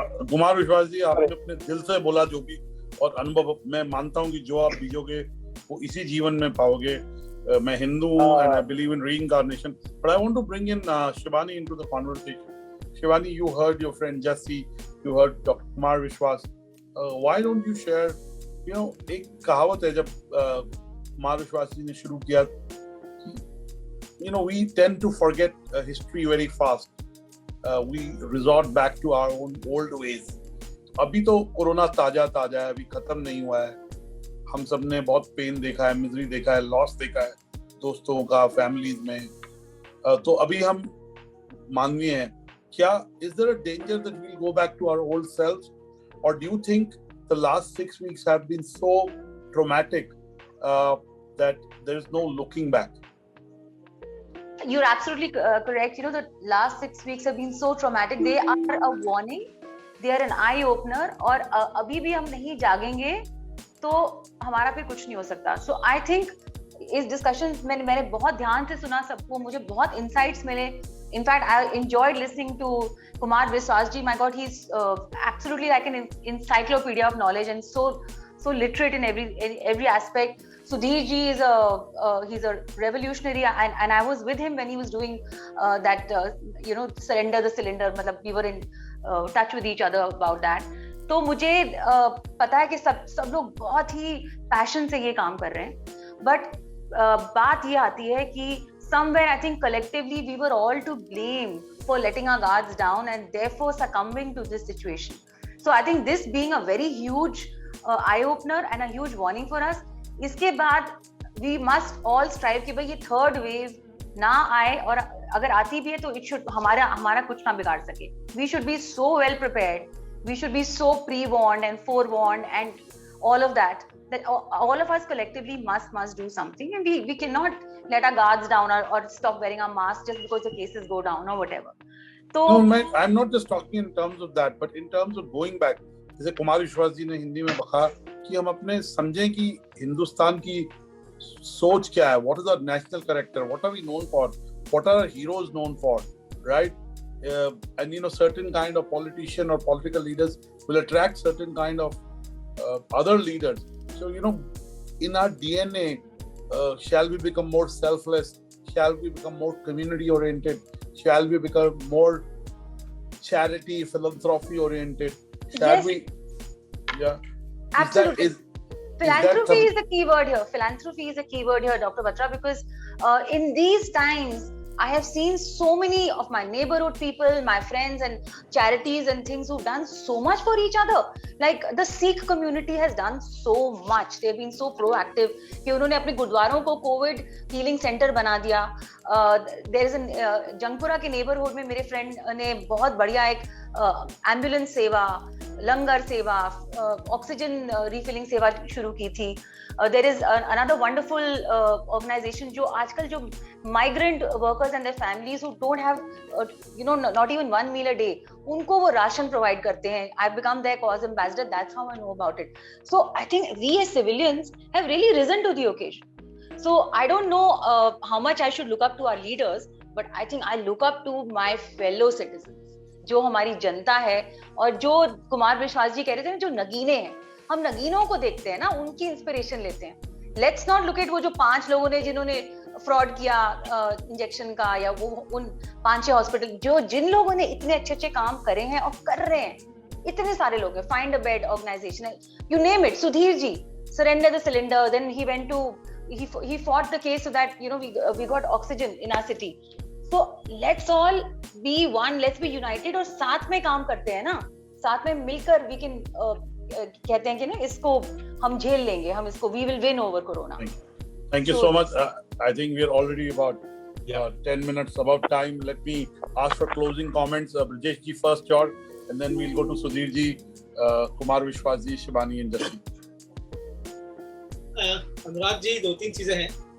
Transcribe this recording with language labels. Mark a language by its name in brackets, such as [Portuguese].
[Hindi] कुमार विश्वास जी, आपने अपने दिल से बोला जो भी, और अनुभव मैं मानता हूँ कि जो आप बीजोगे वो इसी जीवन में पाओगे। मैं हिंदू हूँ [English] and I believe in reincarnation, but I want to bring in Shivani into the conversation. Shivani, you heard your friend Jesse, you heard Dr. Kumar Vishwas. Why don't you share, [Hindi] एक कहावत है जब कुमार विश्वास जी ने शुरू किया, [English] we tend to forget history very fast. We resort back to our own old ways. [Hindi] अभी तो कोरोना ताजा है, अभी खत्म नहीं हुआ है। हम सब ने बहुत पेन देखा है, मिजरी देखा है, लॉस देखा है दोस्तों का, फैमिलीज में। तो अभी हम मानवीय हैं। क्या [English] is there a danger that we'll go back to our old selves, or do you think the last 6 weeks have been so traumatic that there is no looking back? You're absolutely correct. The last 6 weeks have been so traumatic. They are a warning. They are an eye opener. [Hindi] और अभी भी हम नहीं जागेंगे तो हमारा फिर कुछ नहीं हो सकता। [English] So I think [Hindi] इस डिस्कशन मैंने बहुत ध्यान से सुना सबको, मुझे बहुत insights मिले। [English] In fact, I enjoyed listening to Kumar Vishwas ji. My God, he's absolutely like an encyclopedia of knowledge and so so literate in every aspect. Sudhir ji is he's a revolutionary, and I was with him when he was doing that surrender the cylinder. [Hindi] मतलब [English] we were in touch with each other about that. [Hindi] तो मुझे पता है कि सब लोग बहुत ही passion से ये काम कर रहे हैं, बट बात ये आती है कि [English] somewhere I think collectively we were all to blame for letting our guards down and therefore succumbing to this situation. So I think this being a very huge eye opener and a huge warning for us. [Hindi] इसके बाद [English] we must all strive [Hindi] कि भाई ये [English] third wave [Hindi] ना आए, और अगर आती भी है तो [English] it should [Hindi] हमारा कुछ ना बिगाड़ सके. [English] We should be so well prepared. We should be so pre-warned and forewarned and all of that all of us collectively must do something, and we cannot let our guards down or stop wearing our masks just because the cases go down or whatever. So no, I'm not just talking in terms of that, but in terms of going back. [Hindi] जैसे कुमार विश्वास जी ने हिंदी में कहा कि हम अपने समझें कि हिंदुस्तान की सोच क्या है, [English] what is our national character, what are we known for, what are our heroes known for, right? And certain kind of politician or political leaders will attract certain kind of other leaders. So in our DNA, shall we become more selfless? Shall we become more community oriented? Shall we become more charity, philanthropy oriented? Shall we? Yeah. Absolutely. Philanthropy is the key word here. Philanthropy is a key word here, Dr. Batra, because in these times, I have seen so many of my neighborhood people, my friends and charities and things who've done so much for each other. Like the Sikh community has done so much. They've been so proactive [Hindi] कि उन्होंने अपने गुरुद्वारों को COVID healing center बना दिया. [English] There is [Hindi] a Jangpura के neighborhood में मेरे friend ने बहुत बढ़िया एक एम्बुलेंस सेवा, लंगर सेवा, ऑक्सीजन रिफिलिंग सेवा शुरू की थी. [English] There is another wonderful organization [Hindi] जो आजकल जो [English] migrant workers and their families who don't have not even one meal a day, [Hindi] उनको वो राशन [English] provide [Hindi] करते हैं. [English] I've become their cause ambassador. That's how I know about it. So I think we as civilians have really risen to the occasion. So I don't know how much I should look up to our leaders, but I think I look up to my fellow citizens, [Hindi] जो हमारी जनता है, और जो कुमार विश्वास जी कह रहे थे ना, जो नगीने हैं, हम नगीनों को देखते हैं ना, उनकी इंस्पिरेशन लेते हैं. [English] let's not look at [Hindi] वो जो 5 लोगों ने जिन्होंने फ्रॉड किया इंजेक्शन का, या वो उन 5-6 हॉस्पिटल, जिन लोगों ने इतने अच्छे काम करे हैं और कर रहे हैं, इतने सारे लोग हैं. [English] Find a bad organization, you name it. Sudhir ji, surrender the cylinder, then he went to he fought the case so that we got oxygen in our city. So let's all be one, let's be united, [Hindi] और साथ में काम करते हैं ना, साथ में मिलकर [English] we can [Hindi] कहते हैं कि ना, इसको हम झेल लेंगे, हम इसको [English] we will win over corona. Thank you so much. I think we are already about 10 minutes above time. Let me ask for closing comments. Brajesh ji first, George, and then we'll go to Sudhir ji, Kumar Vishwas ji, Shibani and Jassi. [Hindi] Anurag ji, 2-3 चीजें हैं.